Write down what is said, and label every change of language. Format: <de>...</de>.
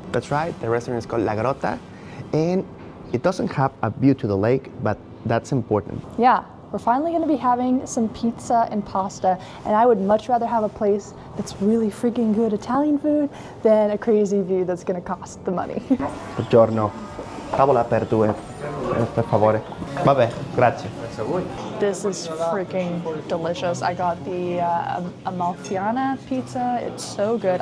<en>That's right, the restaurant is called La Grota, and it doesn't have a view to the lake, but that's important. Yeah, we're finally going to be having some pizza and pasta, and I would much rather have a place that's really freaking good Italian food than a crazy view that's going to cost the money.</en> <it>Buongiorno. Tavola per due, per favore. Vabbè, grazie.</it> <en>This is freaking delicious. I got the Amalfiana pizza. It's so good.</en>